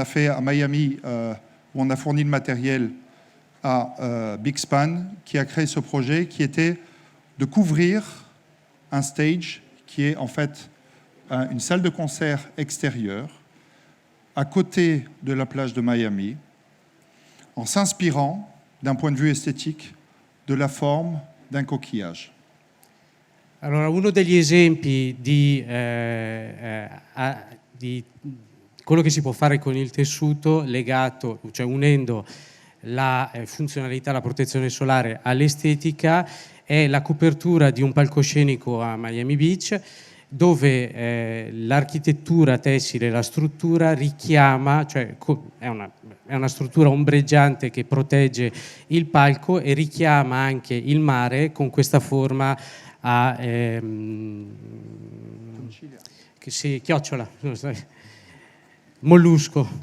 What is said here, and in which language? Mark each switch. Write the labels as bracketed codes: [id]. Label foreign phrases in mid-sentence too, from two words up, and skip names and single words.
[fr] fait à Miami, où on a fourni le matériel à Bixpan, qui a créé ce projet qui était de couvrir un stage qui est en fait une salle de concert extérieure à côté de la plage de Miami, en s'inspirant d'un point de vue esthétique de la forme d'un coquillage. [it] Allora, uno degli esempi di quello che si può fare con il tessuto legato, cioè unendo la funzionalità, la protezione solare all'estetica, è la copertura di un palcoscenico a Miami Beach, dove l'architettura tessile, la struttura richiama, cioè è una struttura ombreggiante che protegge il palco e richiama anche il mare con questa forma a chiocciola, mollusco.